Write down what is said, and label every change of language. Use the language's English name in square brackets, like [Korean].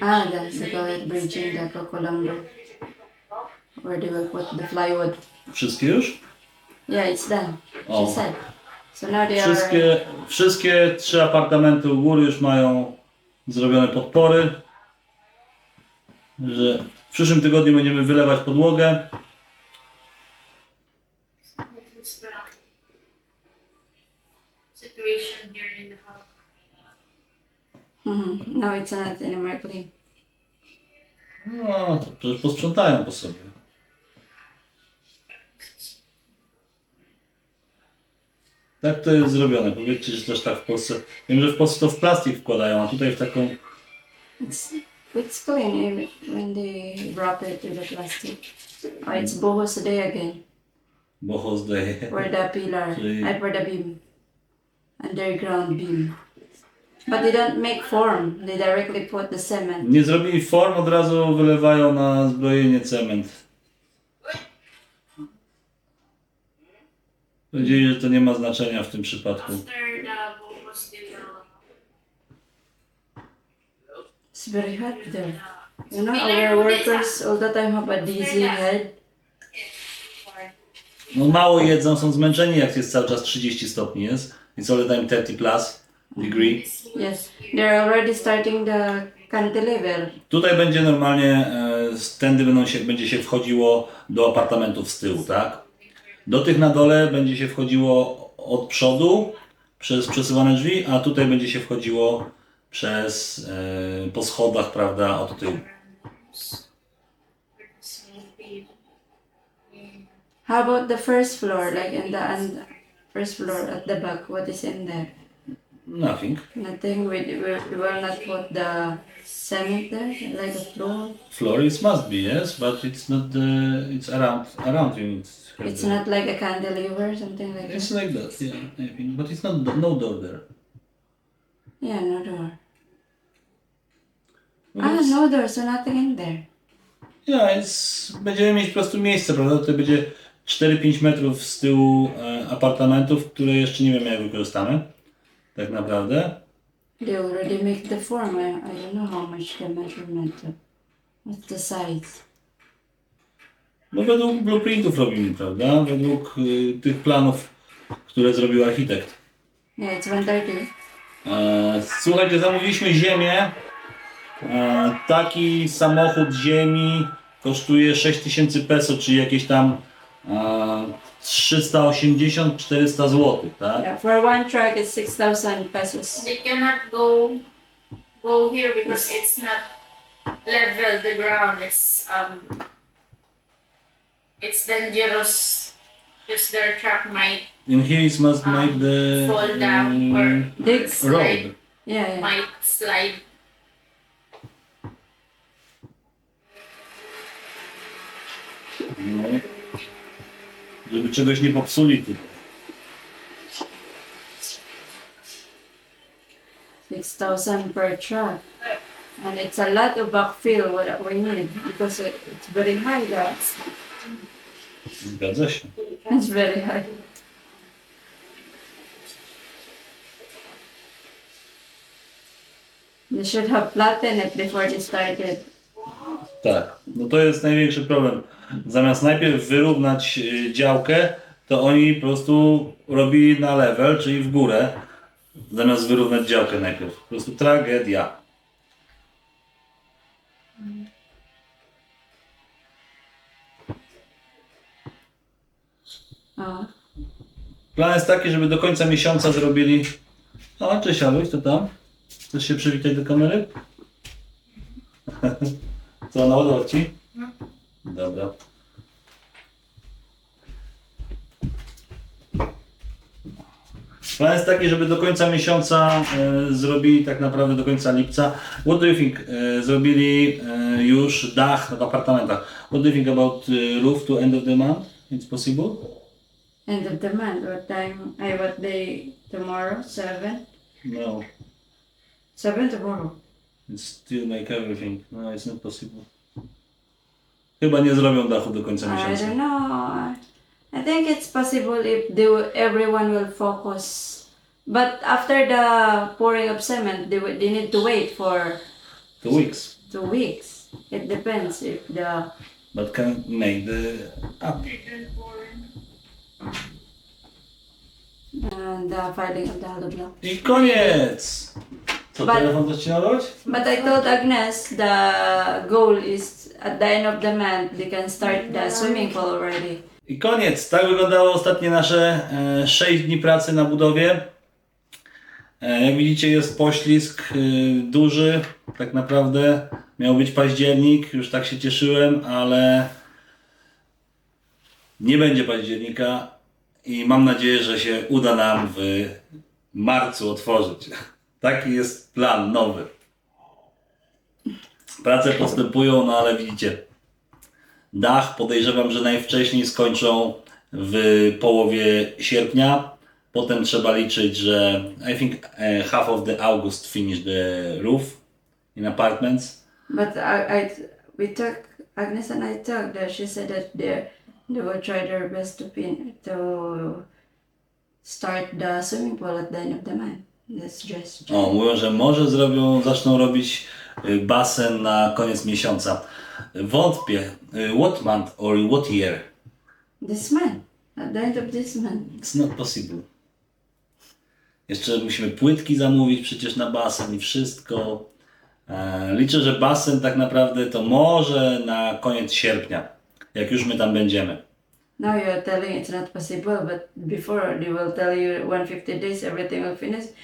[English] Ah, that's they call it bridging, the Colombo. Where they will put the plywood. [Polish] Wszystkie już? [English] Yeah, it's done. O. She said. So now they are. [Polish] Wszystkie 3 apartamenty u góry już mają zrobione podpory. Że w przyszłym tygodniu będziemy wylewać podłogę. [English] What's the situation here in the house? No, it's not anymore clean. [Polish] No, to przecież posprzątają po sobie. Tak to jest zrobione. Powiedzcie, że też tak w Polsce. Wiem, że w Polsce to w plastik wkładają, a tutaj w taką. [English] It's clean when they wrap it in the plastic. Oh, it's bohos day again. [Polish] Boho zdaje. [English] For the pillar, [Polish] Czyli- [English] for the beam. Underground beam. But they don't make form. They directly put the cement. [Polish] Nie zrobili form, od razu wylewają na zbrojenie cement. Powiedzieli, że to nie ma znaczenia w tym przypadku. [English] After the boat was still It's very hot there. You know, our workers all the time have a dizzy head. [Polish] No mało jedzą, są zmęczeni, jak jest cały czas 30 stopni jest. [English] It's all the time 30 plus degree. Yes, they're already starting the cantilever. [Polish] Tutaj będzie normalnie, tędy będzie się wchodziło do apartamentów z tyłu, tak? Do tych na dole będzie się wchodziło od przodu, przez przesuwane drzwi, a tutaj będzie się wchodziło przez, po schodach, prawda, od tyłu. [English] How about the first floor, like in the first floor at the back? What is in there? Nothing. Nothing. We will not put the cement there, like a floor. Floor is must be, yes, but it's not it's around you. It's not like a cantilever, something like It's that. like that, yeah, I think, but it's not no door there. Yeah, no door. Well, it's- No door, so nothing in there. [Polish] Yeah, będziemy mieć po prostu miejsce, prawda? To będzie 4-5 metrów z tyłu apartamentów, które jeszcze nie wiemy jak wykorzystamy. Tak naprawdę. [English] They already make the form. I don't know how much the measurement. What's the size? [Polish] No według blueprintów robimy, prawda? Według tych planów, które zrobił architekt. [English] Yeah, it's 130. [Polish] Słuchajcie, zamówiliśmy ziemię. Taki samochód ziemi kosztuje 6000 peso, czyli jakieś tam 380-400 zł, tak? [English] Yeah, for one truck it's 6,000 pesos. They cannot go here because it's not level the ground. It's dangerous because their truck might And here it must make the fall down or Big road. Yeah. might slide. No. [Polish] Żeby czegoś nie popsuli tutaj. [English] 6,000 per truck. And it's a lot of backfill what we need because it's very high there. [Polish] Zgadza się. [English] It's very high. They should have flattened it before they started. [Polish] Tak, no to jest największy problem. Zamiast najpierw wyrównać działkę, to oni po prostu robili na level, czyli w górę, zamiast wyrównać działkę najpierw. Po prostu tragedia. O. Plan jest taki, żeby do końca miesiąca zrobili... O, cześć Aluś, to tam? Chcesz się przywitać do kamery? Co, naładować ci? No. Dobra. Plan jest taki, żeby do końca miesiąca zrobili, tak naprawdę do końca lipca. [English] What do you think? [Polish] Zrobili już dach w apartamentach. [English] What do you think about roof to end of the month? It's possible? End of the month. What time? What day tomorrow? 7? No. 7 tomorrow. It's still make everything. No, it's not possible. [Polish] Chyba nie zrobią dachu do końca [English] I [Polish] miesiąca. [English] don't know. I think it's possible if everyone will focus. But after the pouring of cement, they need to wait for 2 weeks. 2 weeks. It depends if the But can make the up. filing of the hollow block. [Polish] I koniec! Co, [English] But- [Polish] telefon też ci nadawać? [English] But I told Agnes the goal is at the end of the month they can start the swimming pool already. [Polish] I koniec. Tak wyglądało ostatnie nasze 6 dni pracy na budowie. Jak widzicie, jest poślizg duży. Tak naprawdę miał być październik. Już tak się cieszyłem, ale nie będzie października i mam nadzieję, że się uda nam w marcu otworzyć. Taki jest plan nowy. Prace postępują, no ale widzicie, dach podejrzewam, że najwcześniej skończą w połowie sierpnia. Potem trzeba liczyć, że [English] I think half of the August finish the roof in apartments. But we talked, Agnes and I talked that she said that they will try their best to start the swimming pool at the end of the month. That's just [Polish] O, mówią, że może zaczną robić basen na koniec miesiąca. Wątpię. [English] What month or what year? this month. At the end of this month. It's not possible. [Polish] Jeszcze musimy płytki zamówić przecież na basen i wszystko. Liczę, że basen tak naprawdę to może na koniec sierpnia, jak już my tam będziemy. [English] Now you're telling it's not possible, but before they will tell you 150 days everything will finish.